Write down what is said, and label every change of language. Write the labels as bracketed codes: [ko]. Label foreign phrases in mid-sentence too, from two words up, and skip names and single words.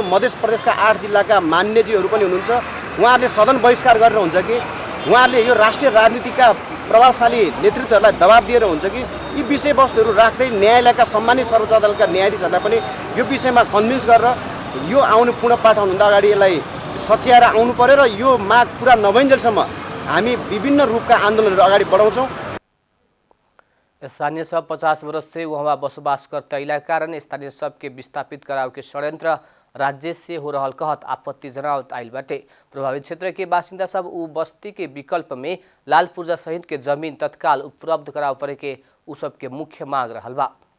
[ne] मध्य प्रदेशका 8 जिल्लाका मान्यजीहरू पनि हुनुहुन्छ, उहाँहरूले सदन बहिष्कार गरेर हुन्छ कि उहाँहरूले यो राष्ट्रिय राजनीतिका प्रभावशाली नेतृत्वहरूलाई दबाब दिएर हुन्छ कि यी विषयवस्तुहरू राख्दै न्यायालयका सम्मानित सर्वोच्च अदालतका न्यायाधीशहरूलाई पनि यो विषयमा कन्भिन्स गरेर यो आउनु पुनः पाठाउनुभन्दा अगाडि यसलाई सच्याएर आउनु पर्यो र यो माग पुरा नभइन्जेलसम्म हामी विभिन्न रूपका आन्दोलनहरू अगाडि बढाउँछौँ। [bho] स्थानीय सब 50 वर्ष से वहाँ बसोबास करते अला कारण स्थानीय सब के विस्थापित कराव के षड्यंत्र राज्य से हो रहल कहत आपत्ति जनावत आइल बाटे। प्रभावित क्षेत्र के बासिंदा सब उ बस्ती के विकल्प में लाल पूर्जा सहित के जमीन तत्काल उपलब्ध कराव पड़े के उ सब के मुख्य मांग रहल बा।